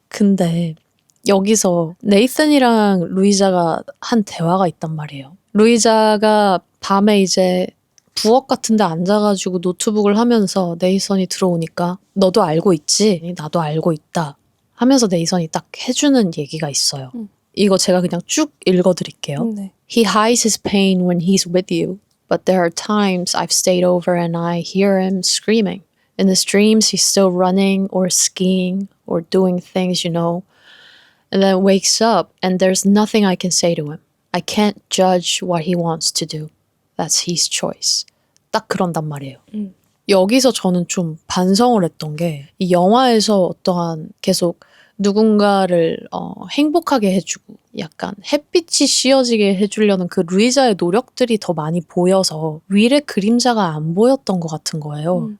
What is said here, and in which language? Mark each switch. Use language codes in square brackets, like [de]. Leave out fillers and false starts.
[ko] 근데 여기서 네이슨이랑 루이자가 한 대화가 있단 말이에요. 루이자가 밤에 이제 부엌 같은 데 앉아가지고 노트북을 하면서 네이슨이 들어오니까 너도 알고 있지? 나도 알고 있다. 하면서 네이슨이 딱 해주는 얘기가 있어요. 이거 제가 그냥 쭉 읽어드릴게요. 네. [en] He hides his pain when he's with you. But there are times I've stayed over and I hear him screaming. In his dreams, he's still running or skiing or doing things, and then wakes up and there's nothing I can say to him. I can't judge what he wants to do. That's his choice. [ko] 딱 그런단 말이에요. 여기서 저는 좀 반성을 했던 게 이 영화에서 어떠한 계속 누군가를 행복하게 해주고 약간 햇빛이 씌어지게 해주려는 그 루이자의 노력들이 더 많이 보여서 윌의 그림자가 안 보였던 것 같은 거예요.